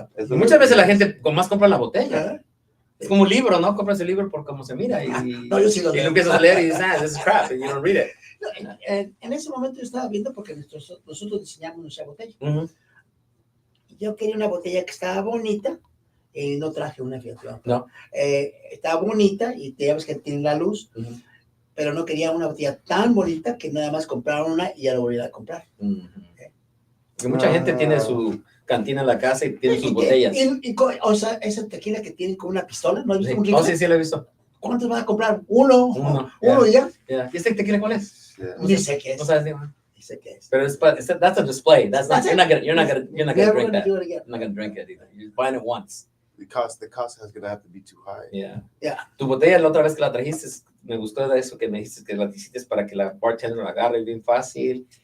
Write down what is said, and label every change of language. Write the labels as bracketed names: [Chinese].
[Spanish] Muchas veces la gente con más compra la botella. Es como un libro, ¿no? Compras el libro por cómo se mira y yo sí lo y lo empiezas a leer y dices, [English] this is crap, and you don't read it. [Spanish] En ese momento yo estaba viendo porque nosotros diseñamos nuestra botella. Yo quería una botella que estaba bonita. No traje una, fíjate. No. Estaba bonita y te ves que tiene la luz, pero no quería una botella tan bonita que nada más compraron una y ya lo volvieron a comprar. Y mucha gente tiene su cantina en la casa y tiene sus botellas. O sea, esa tequila que tienen con una pistola, ¿no? Sí, lo he visto. ¿Cuántos van a comprar? Uno y ya. ¿Y este tequila cuál es? Ni sé qué es. No sabes, sé qué es. Pero [English] that's a display. You're not gonna drink that. Do it again. You're not gonna drink it either. You're buying it once. The cost is going to have to be too high. Yeah. [Spanish] Tu botella la otra vez que la trajiste, me gustó de eso que me dijiste que la hiciste para que la bartender la agarre bien fácil.